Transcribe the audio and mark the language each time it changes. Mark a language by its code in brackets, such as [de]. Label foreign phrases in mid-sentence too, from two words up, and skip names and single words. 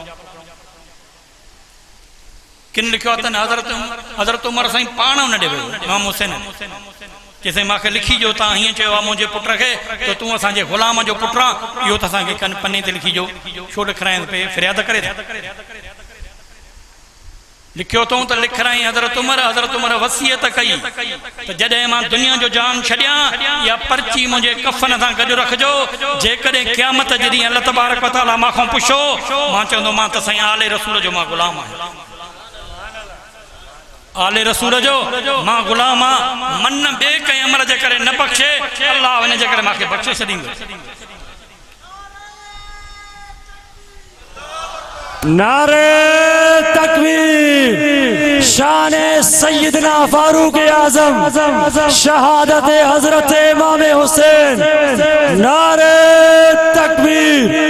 [sd] किन लिखियो आहे त हज़रत उमर साईं पाण उन ॾे वियो इमाम हुसैन कि साईं मूंखे लिखी ॾियो तव्हां हीअं चयो आहे मुंहिंजे पुट खे त तूं असांजे ग़ुलाम जो पुटु आहे इहो त असांखे कन पने ते लिखी ॾियो छो लिखाइनि पे फ़रियाद करे लिखियो अथऊं त लिखाई हज़रत उमर वसियत कई त जॾहिं मां दुनिया जो जान छॾियां या पर्ची मुंहिंजे कफ़न सां गॾु रखिजो जेकॾहिं क़यामत जे ॾींहुं [ar] الله تبارك وتعالى [sd] मां पुछो मां चवंदो मां त साईं आले रसूल जो मां ग़ुलाम आहियां आले रसूल जो मां ग़ुलाम आहियां मन ॿिए कंहिं अमर जे करे न बख़्शे अल्लाह हिन जे करे मूंखे बख़्शे छॾींदो [ur] نعرۂ تکبیر شان سیدنا فاروق اعظم شہادت حضرت امام حسین نعرۂ تکبیر